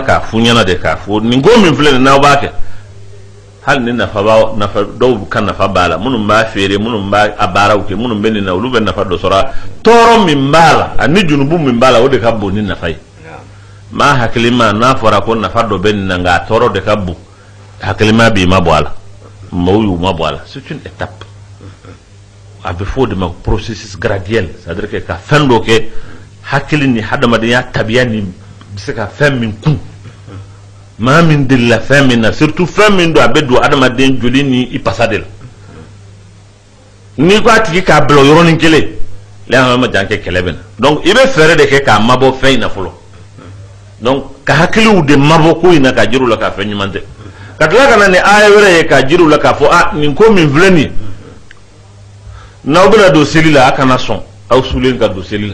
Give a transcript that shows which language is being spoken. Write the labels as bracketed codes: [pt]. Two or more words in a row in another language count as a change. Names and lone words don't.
[bm] k'a fɔ ɲɛna de k'a fɔ nin ko min filɛ nin n'aw b'a kɛ hali ni nafa dɔw ka nafa b'a la minnu b'a feere minnu b'a a baaraw kɛ minnu bɛ nin na olu bɛ nafa dɔ sɔrɔ a tɔɔrɔ min b'a la ani junubu min b'a la o de ka bon ni nafa ye maa hakilima n'a fɔra ko nafa dɔ bɛ nin na nka a tɔɔrɔ de ka bon hakilima b'i ma bɔ a la maaw y'u ma bɔ a la [fr] c'est une étape [bm] a bɛ fɔ o de ma [fr] processus graduel, c'est-à-dire que [bm] ka fɛn dɔ kɛ hakili ni hadamadenya tabiya ni bɛ se ka fɛn min kun maa min delila fɛn min na, surtout fɛn min don a bɛ don adamaden joli ni i pasa de la. N'i ko a tigi k'a bila o yɔrɔnin kelen lɛn ma jan kɛ kɛlɛ bɛ na, donc i bɛ fɛɛrɛ de kɛ k'a mabɔ fɛn in na fɔlɔ, donc ka hakiliw de mabɔ ko in na ka jir'u la k'a fɛn ɲuman tɛ, ka tila ka na ni aya wɛrɛ ye ka jir'u la k'a fɔ a nin ko min filɛ nin ye n'aw bɛna don seli la a kana sɔn aw sulen ka don seli la.